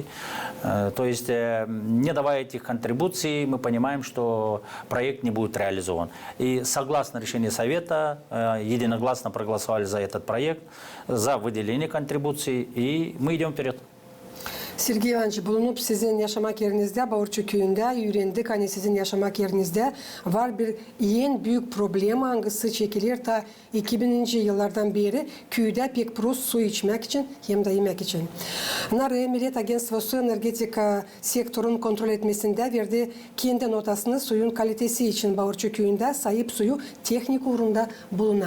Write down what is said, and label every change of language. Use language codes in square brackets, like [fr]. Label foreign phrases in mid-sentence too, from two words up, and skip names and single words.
[ru] То есть, не давая этих контрибуций, мы понимаем, что проект не будет реализован. И согласно решению Совета, единогласно проголосовали за этот проект, за выделение контрибуций, и мы идем вперед. [gag] Sergey Ivанович, bulunup sizin yaşamak yerinizde Bağırçı köyünde öğrendik. Hani sizin yaşamak yerinizde var bir en büyük problem hangisi çekilir ta 2000'ci yıllardan beri köyde pek prost su içmek için hem de yemek için. NARE Millet Agentstvosu energetika sektörün kontrol etmesinde verdi kendi notasını suyun kalitesi için Bağırçı köyünde sahip suyu teknik uğrunda bulunan.